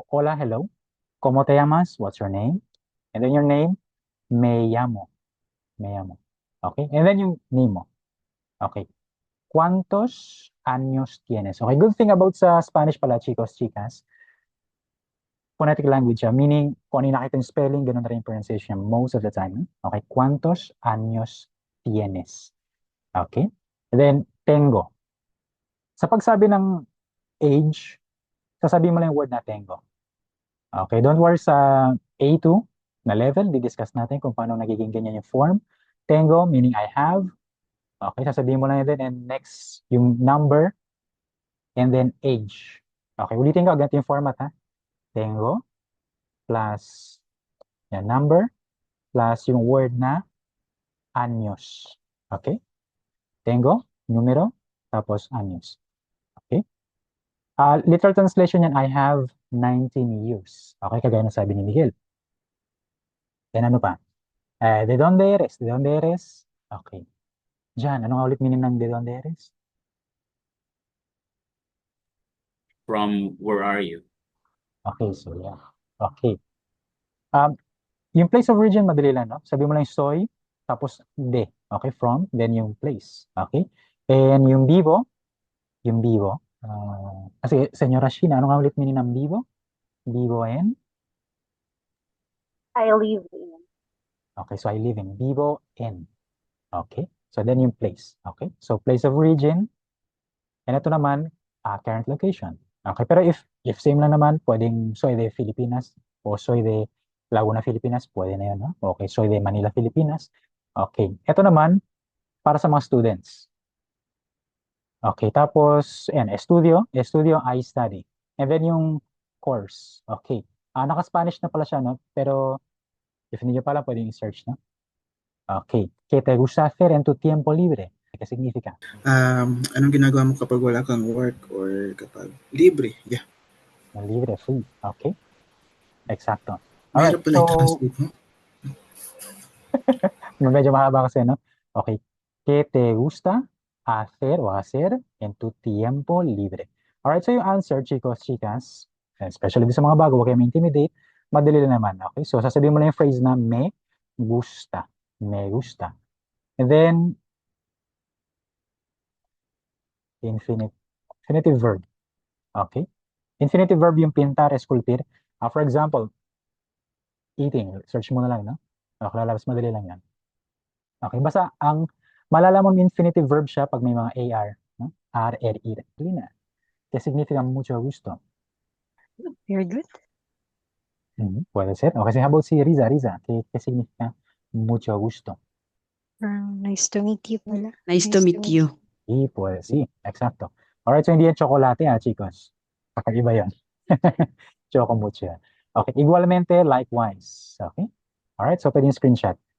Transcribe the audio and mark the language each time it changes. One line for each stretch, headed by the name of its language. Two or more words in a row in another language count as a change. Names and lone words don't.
Spanish: hola, hello. ¿Cómo te llamas?
English: What's your name? And then your name,
Spanish: me llamo. Me llamo.
English: Okay. And then yung name mo. Okay. ¿Cuántos años tienes? Okay. Good thing about sa Spanish pala,
Spanish: chicos, chicas.
English: Phonetic language siya.
Filipino: Meaning, kung ano yung nakita yung spelling, ganun na rin yung pronunciation
English: most of the time.
Filipino: Okay.
Spanish: ¿Cuántos años tienes? Okay.
English: And then, tengo.
Filipino: Sa pagsabi ng age, sasabihin mo lang yung word na tengo.
English: Okay, don't worry
Filipino: sa A2 na level, di-discuss natin kung paano nagiging ganyan yung form.
English: Tengo, meaning I have. Okay,
Filipino: sasabihin mo lang yun din.
English: And next, yung number, and then age.
Filipino: Okay, ulitin ko, ganito yung format ha. Tengo, plus yan, number, plus yung word na años. Okay? Tengo, numero, tapos años. Okay?
English: Literal translation yan, I have 19 years.
Filipino: Okay, kagaya ng sabi ni Miguel. Then ano pa?
Spanish: ¿De dónde eres? ¿De dónde eres? Okay.
Filipino: Jan, ano nga ulit meaning ng
Spanish: de dónde eres?
English: From where are you? Okay, so yeah. Okay. Um, yung place of origin,
Filipino: madali lang, no? Sabi mo lang soy, tapos de.
English: Okay, from, then
Filipino: yung place. Okay? And yung vivo, kasi Senyora Sheena, ano nga ulit meaning ng vivo?
Spanish: Vivo en?
English: I live in. Okay, so I live in
Spanish: vivo en.
English: Okay? So then yung place. Okay? So place of origin, and
Filipino: ito naman,
English: current location.
Filipino: Okay, pero if same lang naman, pwedeng
Spanish: soy de Filipinas
Filipino: o
Spanish: soy de Laguna, Filipinas,
Filipino: pwede na yun, no?
Spanish: Okay, soy de Manila, Filipinas.
Filipino: Okay, ito naman, para sa mga students. Okay, tapos, yan, estudio,
English: I study. And then yung course.
Filipino: Okay, naka-Spanish na pala siya, no? Pero, if hindi nyo pala, pwedeng i-search, no?
Spanish: Okay, ¿qué te gusta hacer en tu tiempo libre? ¿Qué significa?
Filipino: Anong ginagawa mo kapag wala kang work or kapag libre?
English: Yeah. Libre, free. Okay. Exacto. Alright,
Filipino: Mahirap pala so, i-translate mo. medyo mahaba kasi, no? Okay.
Spanish: ¿Qué te gusta hacer en tu tiempo libre?
English: Alright, so yung answer,
Spanish: chicos, chicas,
Filipino: especially sa mga bago, huwag kayong intimidate, madali lang naman. Okay, so sasabihin mo lang yung phrase na
Spanish: me gusta. Me gusta.
English: And then, infinitive verb. Okay? Infinitive verb yung pintar, esculpir. For example, eating. Search
Filipino: mo na lang,
English: no?
Filipino: Okay, lalabas madali lang yan. Okay, basta ang malalaman mo
English: infinitive verb
Filipino: siya pag may mga AR. No? R, R, I. Lina.
Spanish: Que significa mucho gusto.
English: Very good.
Spanish: Puede ser.
English: Okay, how about si Riza? Riza,
Spanish: que significa mucho gusto?
English: Nice to meet you pala. Nice to meet you.
Spanish: Sí, puede, sí. Exacto.
English: Alright, so
Filipino: hindi yan chocolate chicos. Kakaiba yan. Choco mucho yan.
English: Okay, igualmente, likewise. Okay? Alright, so
Filipino: pwede yung screenshot.